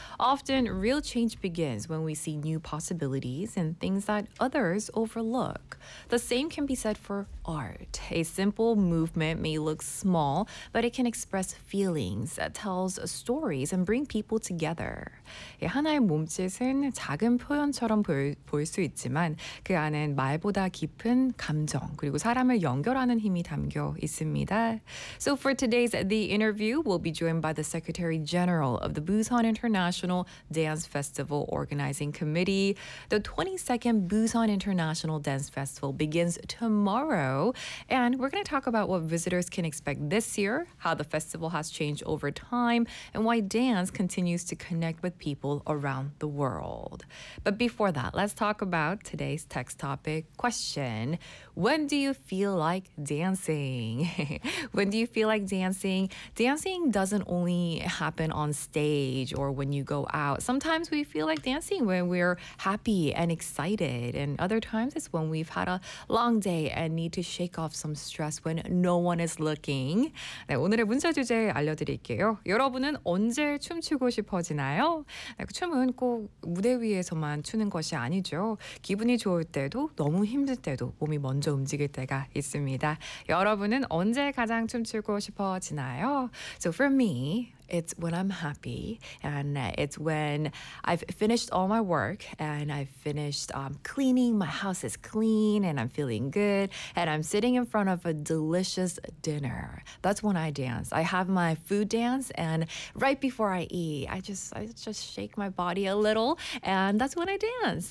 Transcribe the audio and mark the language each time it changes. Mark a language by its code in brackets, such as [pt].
[en] Often, real change begins when we see new possibilities and things that others overlook. The same can be said for art. A simple movement may look small, but it can express feelings, tells stories, and bring people together. [ko] 예, 하나의 몸짓은 작은 표현처럼 보일 수 있지만 그 안엔 말보다 깊은 감정 그리고 사람을 연결하는 힘이 담겨 있습니다. [en] So for today's The Interview, we'll be joined by the Secretary General of the Busan International Dance Festival Organizing Committee. The 22nd Busan International Dance Festival begins tomorrow, and we're going to talk about what visitors can expect this year, how the festival has changed over time, and why dance continues to connect with people around the world. But before that, let's talk about today's text topic question. When do you feel like dancing? When do you feel like dancing? Dancing doesn't only happen on stage or when you go out. Sometimes we feel like dancing when we're happy and excited, and other times it's when we've had a long day and need to shake off some stress when no one is looking. [ko] 네, 오늘의 문자 주제 알려드릴게요. 여러분은 언제 춤추고 싶어지나요? 네, 춤은 꼭 무대 위에서만 추는 것이 아니죠. 기분이 좋을 때도 너무 힘들 때도 몸이 먼저 움직일 때가 있습니다. 여러분은 언제 가장 춤추고 싶어지나요? [en] So for me, it's when I'm happy, and it's when I've finished all my work and I've finished cleaning. My house is clean and I'm feeling good and I'm sitting in front of a delicious dinner. That's when I dance. I have my food dance, and right before I eat, I just shake my body a little, and that's when I dance.